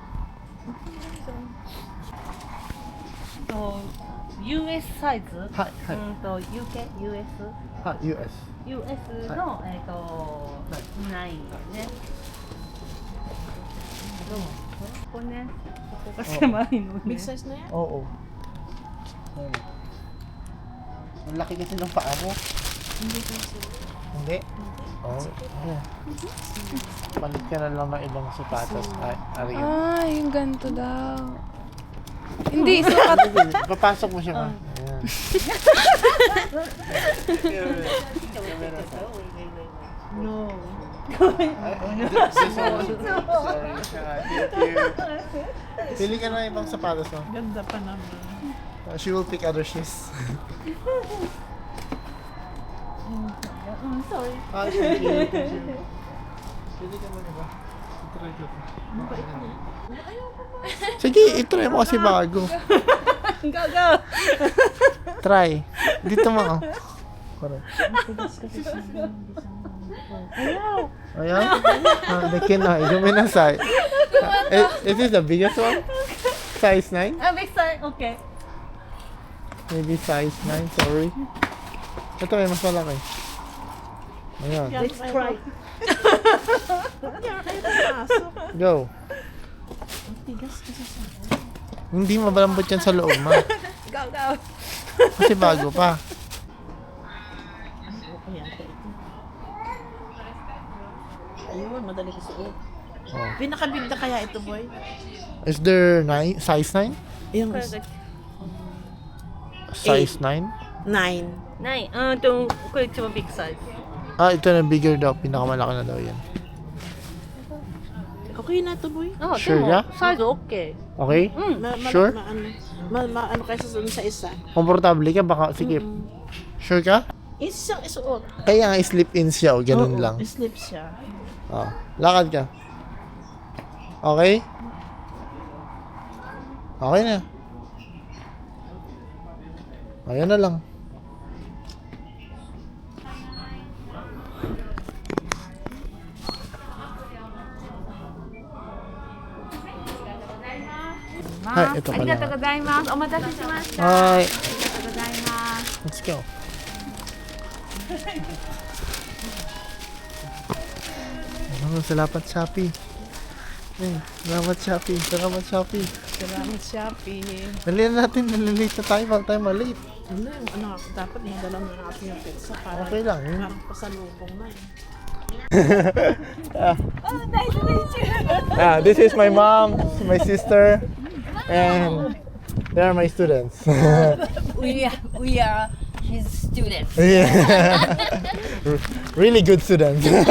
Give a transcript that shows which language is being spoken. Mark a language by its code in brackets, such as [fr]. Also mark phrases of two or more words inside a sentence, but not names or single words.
[ja] To US サイズ、はい、はい。と UK、US、は、US。 US の、ないんだよね。ここね、ここが狭いのね。 [en] Big size [tl] na yan? Oo. Ang laki kasi ng paa mo. Hindi ko sila. Hindi? Oo. Palit ka na lang ng ibang sapatos. Ay, ariyan. Ah, yung ganito daw. Hindi, sukat. Papasok mo siya ba? Ayan. [en] No. [tl] Pili ka na ibang sapatos mo. Ganda pa naman. [en] She will pick other shoes. Sorry. Ah, thank you. Thank you. [tl] Pili ka mo ba? I-try ko. Sige, i-try mo kasi bago. [en] Go, go! Try. [tl] Dito mo. Oh. Correct. Ayaw. Ayan. [en] They cannot. [tl] Gawin na size. [en] Is this the biggest one? Size 9? Big size, okay. Maybe size 9, sorry. [tl] Ito may mas malaki. Ayan. [en] Let's try. [tl] Ayaw pumasok. [en] Go. [tl] Ang tigas kasi sa Hindi mabalambot yan sa loob, ma. [en] Go, go! [tl] Kasi bago pa. okay yan. Ayun, madali ko suot. Oh. Pinakabig na kaya ito, boy? [en] Is there size 9? [tl] Yung [en] Size 9? 9. [ja] ないこれ一番ビッグサイズ [tl] Ah, ito na bigger daw. Pinakamalaki na daw yan. Okay na to, boy. [en] Sure [ja] でも [tl] ka? [ja] サイズ OK [en] Okay? Sure? [tl] Ano kaysa doon sa isa? Komportable ka? Baka, sige. Sure ka? Isang isuot. Kaya nga slip-in siya o ganun lang. Slip siya. Oh. Lakad ka. Okay? Okay na. Ayan na lang. Hi, ito [ja] あり [tl] pala. [ja] がとうございます。お待たせしました。 [en] Hi. [ja] ありがとうございます。 [en] Let's go. [tl] Salamat Shopee. Hey, salamat Shopee. Salamat Shopee. Salamat, Shopee. Dali na natin, nalilate na tayo. Baka tayo malate. Ano yung ano, dapat madala na natin yung pizza para Okay lang. Eh. parang pasalubong na eh. [en] This is my mom, my sister, and they are my students. We are his students. Yeah. Really good students.